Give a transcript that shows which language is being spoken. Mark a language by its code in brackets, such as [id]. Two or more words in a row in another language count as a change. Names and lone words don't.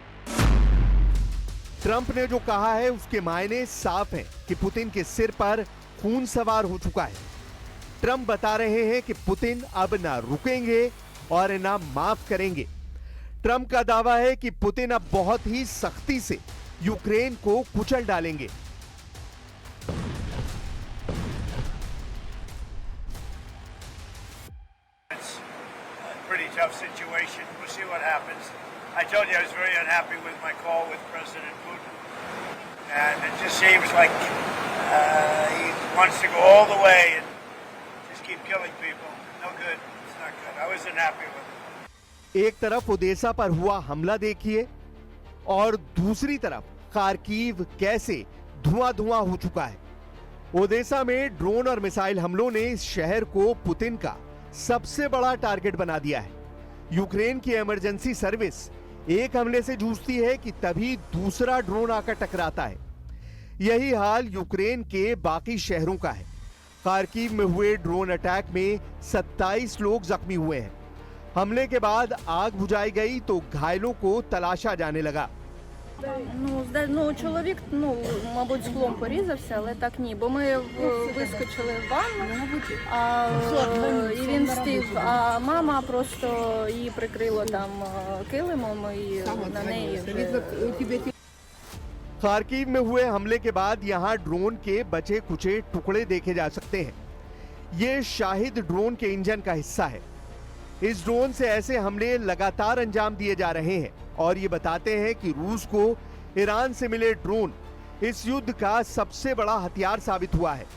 [hi] ट्रंप ने जो कहा है उसके मायने साफ हैं कि पुतिन के सिर पर खून सवार हो चुका है। ट्रंप बता रहे हैं कि पुतिन अब ना रुकेंगे और ना माफ करेंगे। ट्रंप का दावा है कि पुतिन अब बहुत ही सख्ती से यूक्रेन को कुचल डालेंगे। [en] Pretty tough situation. We'll see what happens. I told you I was very unhappy with my call with President Putin, and it just seems like he wants to go all the way and just keep killing people. No good. It's not good. I wasn't happy with it. [hi] एक तरफ ओडेसा पर हुआ हमला देखिए और दूसरी तरफ खार्किव कैसे धुआं-धुआं हो चुका है। ओडेसा में ड्रोन और मिसाइल हमलों ने इस शहर को पुतिन का सबसे बड़ा टारगेट बना दिया है। यूक्रेन की इमरजेंसी सर्विस एक हमले से जूझती है कि तभी दूसरा ड्रोन आकर टकराता है। यही हाल यूक्रेन के बाकी शहरों का है। खार्किव में हुए ड्रोन अटैक में 27 लोग जख्मी हुए हैं। हमले के बाद आग बुझाई गई तो घायलों को तलाशा जाने लगा। [uk] Чоловік, мабуть, склом порізався, але так ні, бо ми вискочили в ванну, і він встиг, а мама просто її прикрило там килимом, і на неї вже... [hi] खार्किव में हुए हमले के बाद यहां ड्रोन के बचे कुचे टुकड़े देखे जा सकते हैं। ये शाहिद ड्रोन के इंजन का हिस्सा है। इस ड्रोन से ऐसे हमले लगातार अंजाम दिए जा रहे हैं और ये बताते हैं कि रूस को ईरान से मिले ड्रोन इस युद्ध का सबसे बड़ा हथियार साबित हुआ है।